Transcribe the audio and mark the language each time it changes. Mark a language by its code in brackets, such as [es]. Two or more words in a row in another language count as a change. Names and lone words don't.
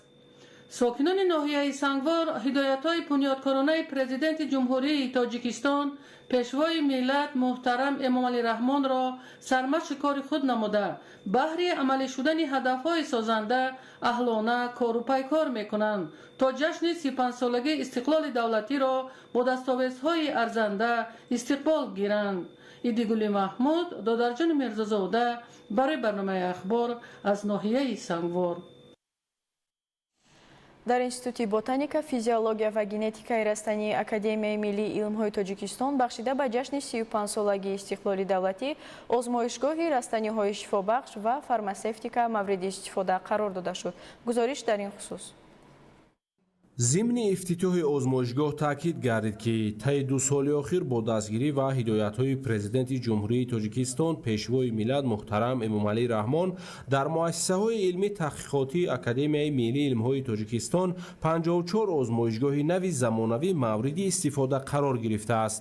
[tg] сокинони ноҳияи Сангвор ҳидоятҳои бунёдкоронаи президенти ҷумҳурии Тоҷикистон пешвои миллат муҳтарам Эмомалӣ Раҳмонро сармашқи кори худ намуда баҳри амалӣ шудани ҳадафҳои созанда аҳлона кору пайкор мекунанд то ҷашни 35-солагии истиқлоли давлатиро бо дастовезҳои арзанда истиқбол гиранд. ایدیگولی محمود، دادرجان میرزازاده برای برنامه اخبار از ناحیه سنگوار. дар институти ботаника физиология ва генетикаи растании академияи миллии илмҳои тоҷикистон бахшида ба ҷашни 35-солагии истиқлоли давлатӣ озмоишгоҳи растаниҳои шифобахш ва фармасевтика мавриди истифода қарор дода шуд. гузориш дар ин хусус. ضمن افتتاح آزمایشگاه تاکید گردید که طی 2 سال اخیر با دستگیری و هدایت‌های پرزیدنت جمهوری تاجیکستان پیشوای ملت محترم امامعلی رحمان در مؤسسه‌های علمی تحقیقاتی اکادمیای ملی علم‌های تاجیکستان 54 آزمایشگاه نوی زمانوی مورد استفاده قرار گرفته است.